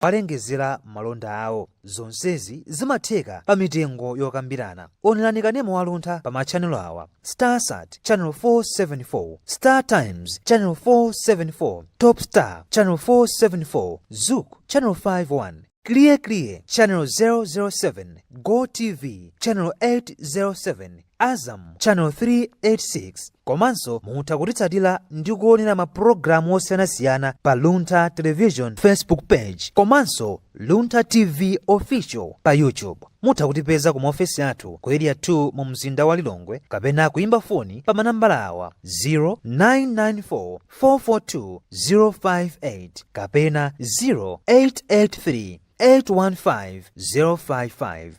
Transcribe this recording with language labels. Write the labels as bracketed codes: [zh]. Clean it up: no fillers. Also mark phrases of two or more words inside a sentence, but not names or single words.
[ny] alengezera malonda awo. Zonsezi zimatheka pa mitengo yokambirana. Onerani kanema wa Luntha pa machanelo awa: StarSat Channel 474, Star Times Channel 474, Top Star Channel 474, Zook Channel 51, Clear Channel 007, Go TV Channel 807, Azam Channel 386. Komanso mutha kutitsatira ndi kuonera mapulogalamu osiyanasiyana pa Luntha Television Facebook page komanso Luntha TV Official pa YouTube. Mutha kutipeza ku maofesi athu ku area 2 mu mzinda wa Lilongwe kapena kuimba foni pa manambala awa 0994 442 058 kapena 0883 815 055.